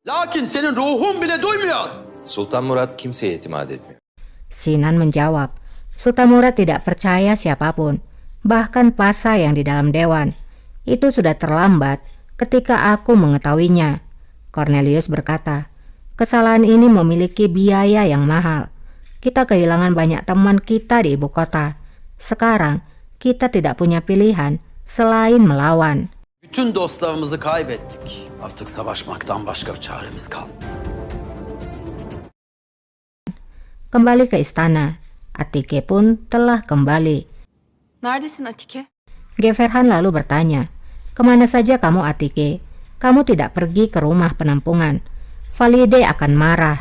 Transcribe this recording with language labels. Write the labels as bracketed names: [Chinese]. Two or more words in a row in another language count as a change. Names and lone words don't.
[Turkish] Lakin senin ruhun bile duymuyor. Sultan Murat kimseye itimat etmiyor. [Indonesian] Sinan menjawab, Sultan Murad tidak percaya siapapun, bahkan Pasa yang di dalam dewan. Itu sudah terlambat ketika aku mengetahuinya. Cornelius berkata, kesalahan ini memiliki biaya yang mahal. Kita kehilangan banyak teman kita di ibu kota. Sekarang kita tidak punya pilihan selain melawan. [Turkish] Bütün dostlarımızı kaybettik. Artık savaşmaktan başka bir çaremiz kalmadı. [Indonesian] Kembali ke istana. Atike pun telah kembali. [Turkish] Neredesin Atike? [Indonesian] Geverhan lalu bertanya, kemana saja kamu Atike? Kamu tidak pergi ke rumah penampungan. Valide akan marah.